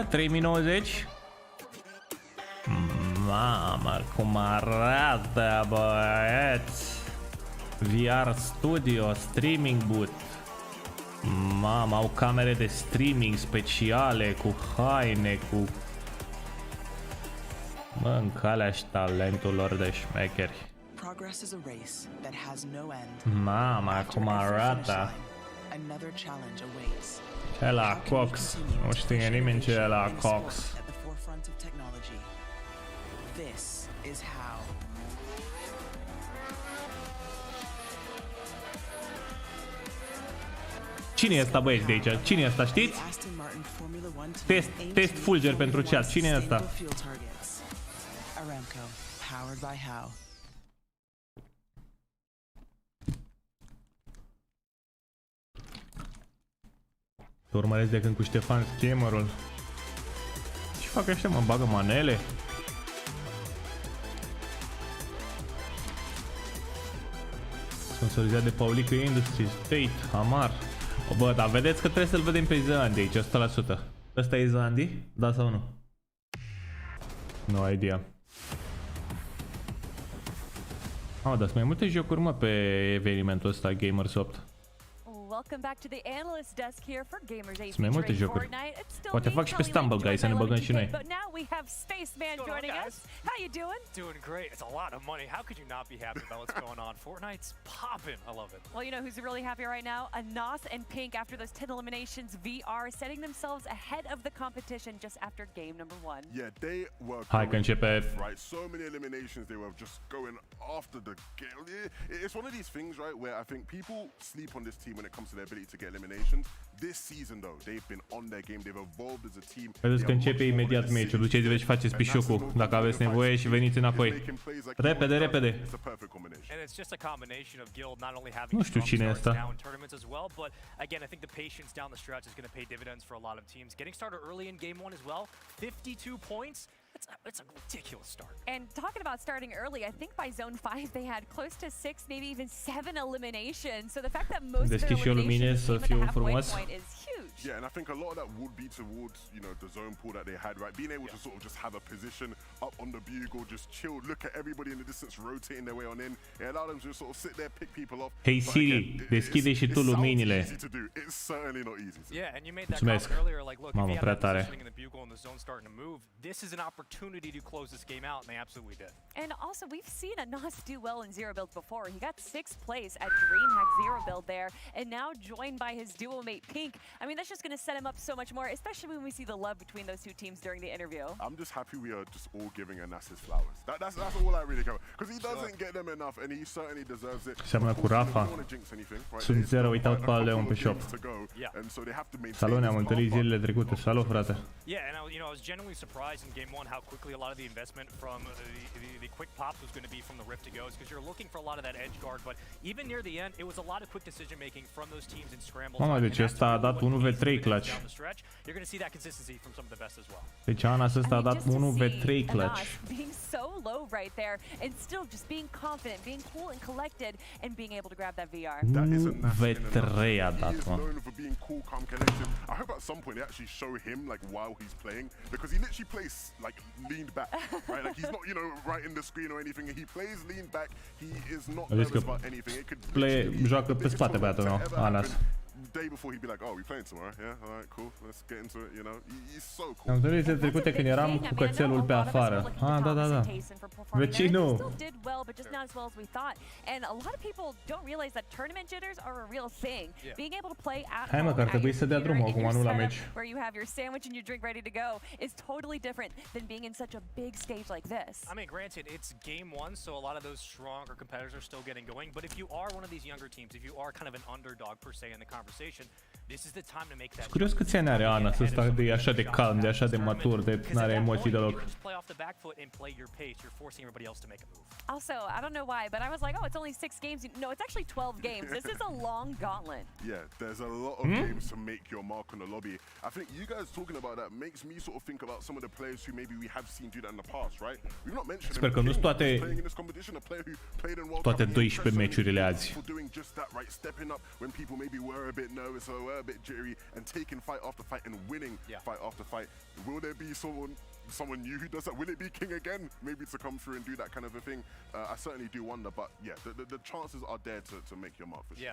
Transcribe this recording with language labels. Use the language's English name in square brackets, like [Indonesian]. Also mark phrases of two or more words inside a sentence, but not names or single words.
[Romanian] 3090? Mamă, cum arată, băieți! [English] VR Studio, Streaming Boot. [Romanian] Mamă, au camere de streaming speciale, cu haine, cu... Mă, în calea și talentul lor de șmecheri. [English] Progress is a race that has no end. [Romanian] Mama, cum arată. [English] Another challenge awaits. [Romanian] Ce la Cox? Nu știe nimeni ce e la Cox. [English] At the forefront of technology. This is how. [Romanian] Cine e ăsta, băieți, de aici? Cine e ăsta, știți? Test fulger pentru chat. Cine e ăsta? [English] Aramco, powered by how. [Romanian] Te urmăresc de când cu Ștefan Schemerul. Ce fac ăștia, mă? Bagă manele? Sponsorizat de Paulică Industries, State, Amar. Bă, dar vedeți că trebuie să-l vedem pe Zandy aici, 100%. Ăsta e Zandy? Da sau nu? [English] No idea. [Romanian] Dar sunt mai multe jocuri, mă, pe evenimentul ăsta, Gamers 8. [English] Welcome back to the analyst desk here for Gamers 8 [Romanian] Sunt mai multe jocuri. Poate fac și pe Stumble Guys să ne băgăm și noi. [English] But now we have Spaceman joining us. How you doing? Doing great. It's a lot of money. How could you not be happy about what's going on? Fortnite's popping. I love it. Well, you know who's really happy right now? Anas and Pink after those 10 eliminations. VR setting themselves ahead of the competition just after game number 1. Yeah, they were [Romanian] Hai că începe. [English] Right, so many eliminations. They were just going after the game. It's one of these things, right, where I think people sleep on this team when it comes to their ability to get eliminations. This season, though, they've been on their game. They've evolved as a team. [Romanian] Vedeți că începe imediat meciul. Duceți-vă și faceți pișocul dacă aveți nevoie și veniți înapoi. Repede, repede. [English] And it's just a combination of Guild not only having [Romanian] Nu știu cine e ăsta. [English] now in tournaments as well, but again, I think the patience down the stretch is going to pay dividends for a lot of teams. Getting started early in game 1 as well, 52 points. It's a ridiculous start. And talking about starting early, I think by zone 5 they had close to 6, maybe even 7 eliminations. So the fact that most of their eliminations came at the halfway point is huge. Yeah, and I think a lot of that would be towards, you know, the zone pool that they had, right? Being able to sort of just have a position up on the bugle, just chill, look at everybody in the distance rotating their way on in. It allowed them to just sort of sit there, pick people off. Hey Siri, [Romanian] deschide și tu luminile. [English] It's certainly not easy. Yeah, and you made that comment earlier, like, look, if you have that positioning in the bugle and the zone starting to move, this is an opportunity to close this game out, and they absolutely did. And also, we've seen Anas do well in zero builds before. He got 6th place at DreamHack zero build there, and now joined by his duo mate Pink. I mean, that's just going to set him up so much more, especially when we see the love between those two teams during the interview. I'm just happy we are just all giving Anas his flowers. That's all I really care about, because he doesn't get them enough, and he certainly deserves it. [Romanian] Seamănă cu Rafa. Sunt 0, uitat pe al Leon pe shop. Salut, ne-am întâlnit zilele trecute. Salut, frate. [English] Yeah, and I was genuinely surprised in game 1 how quickly a lot of the investment from the quick pops was going to be from the Rift to Go's, because you're looking for a lot of that edge guard, but even near the end, it was a lot of quick decision making from those teams in scramble. [Romanian] Mama, deci ăsta a dat 1v3 clutch. [English] You're going to see that consistency from some of the best as well. [Romanian] Deci Anas ăsta a dat 1v3 clutch. [English] Being so low right there and still just being confident, being cool and collected and being able to grab that VR. [Romanian] 1v3 a dat, mă. [English] I hope at some point they actually show him like while he's playing, because he literally plays like leaned back, right? Like he's not, you know, right in the screen or anything. He plays leaned back. He is not nervous about anything. It could [Romanian] joacă pe spate băiatul meu, Anas. [English] Day before he'd be like, oh, we playing tomorrow, yeah, all right, cool, let's get into it, you know. He's so cool. [Romanian] Am întâlnit zilele trecute când eram cu cățelul pe afară. Ah, da. Vecinul. [English] Did well, but just not as well as we thought. And a lot of people don't realize that tournament jitters are a real thing. Being able to play at [Romanian] Hai mă, că ar trebui să dea drumul acum, nu la meci. [English] Where you have your sandwich and your drink ready to go is totally different than being in such a big stage like this. I mean, granted, it's game 1, so a lot of those stronger competitors are still getting going, but if you are one of these younger teams, if you are kind of an underdog per se in the conversation, this is the time to make that. [Romanian] Curios câți ani are Anas ăsta, de așa de calm, de așa de matur, de n-are emoții deloc. [English] Also, I don't know why, but I was like, oh, it's only 6 games. No, it's actually 12 games. This is a long gauntlet. Yeah, there's a lot of games to make your mark on the lobby. I think you guys talking about that makes me sort of think about some of the players who maybe we have seen do that in the past, right? We've not mentioned [Romanian] Sper că nu sunt toate 12 meciurile azi. [English] Doing just that, right? Stepping up when people maybe were a bit nervous or were a bit jittery, and taking fight after fight and winning fight after fight. Will there be someone new who does that? Will it be King again? Maybe to come through and do that kind of a thing. I certainly do wonder, but yeah, the chances are there to make your mark for sure.